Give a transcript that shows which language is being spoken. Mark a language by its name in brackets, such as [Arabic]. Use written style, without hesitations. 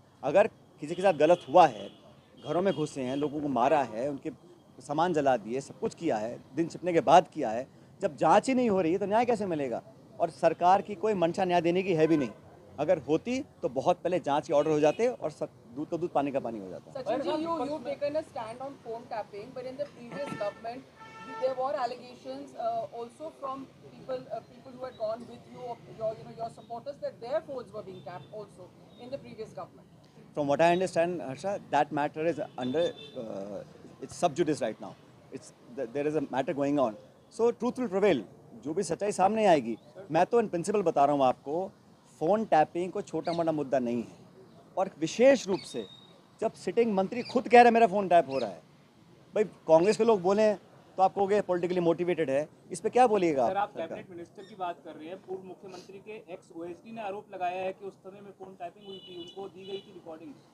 [Hindi] अगर किसी के साथ गलत हुआ है, घरों में घुसे हैं, लोगों को मारा है, उनके सामान जला दिए, सब कुछ किया है, दिन छिपने के बाद किया है, जब जांच ही नहीं हो रही है तो न्याय कैसे मिलेगा? और सरकार की कोई मंशा न्याय देने की है भी नहीं. अगर होती तो बहुत पहले जांच के ऑर्डर हो जाते और दूध का दूध पानी का पानी हो जाता है। [English] Sachin ji, you've taken a stand on phone tapping, but in the previous government, there were allegations also from people who had gone with you, your supporters, that their phones were being tapped also in the previous government. From what I understand, Harsha, that matter is under it's sub judice right now. There is a matter going on. So truth will prevail. [Hindi] जो भी सच्चाई सामने आएगी। मैं तो [English] in principle [Hindi] बता रहा हूँ आपको, फ़ोन टैपिंग कोई छोटा मोटा मुद्दा नहीं है, और विशेष रूप से जब सिटिंग मंत्री खुद कह रहे हैं मेरा फ़ोन टैप हो रहा है। भाई कांग्रेस के लोग बोलें तो आप कहोगे [English] politically motivated [Hindi] है, इस पे क्या बोलिएगा सर, आप कैबिनेट मिनिस्टर की बात कर रहे हैं। पूर्व मुख्यमंत्री के एक्स ओएसडी ने आरोप लगाया है कि उस समय में फोन टैपिंग हुई थी, उनको दी गई थी रिकॉर्डिंग।